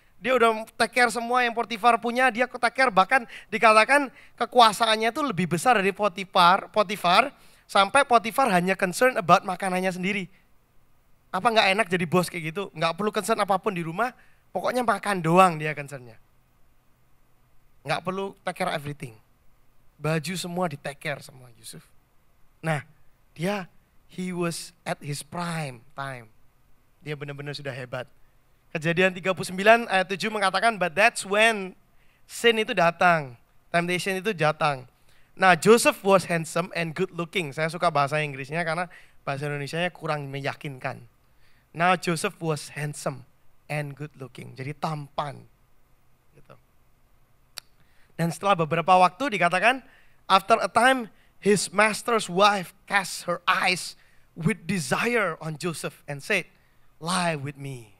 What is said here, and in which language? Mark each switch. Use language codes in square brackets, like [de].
[id] Dia udah take care semua yang Potifar punya. Dia take care, bahkan dikatakan kekuasaannya itu lebih besar dari Potifar. Sampai Potifar hanya concern about makanannya sendiri. Apa gak enak jadi bos kayak gitu? Gak perlu concern apapun di rumah. Pokoknya makan doang dia concernnya. Nggak perlu take care [en] everything. [id] Baju semua di take care semua Yusuf. [en] Nah he was at his prime time. [id] Dia benar-benar sudah hebat. Kejadian 39 ayat 7 mengatakan, [en] but that's when sin [id] itu datang. Temptation itu datang. [en] Nah Joseph was handsome and good looking. [id] Saya suka bahasa Inggrisnya karena bahasa Indonesianya kurang meyakinkan. [en] Now Joseph was handsome and good looking, [id] jadi tampan. Gitu. Dan setelah beberapa waktu dikatakan, [en] after a time his master's wife cast her eyes with desire on Joseph and said, lie with me.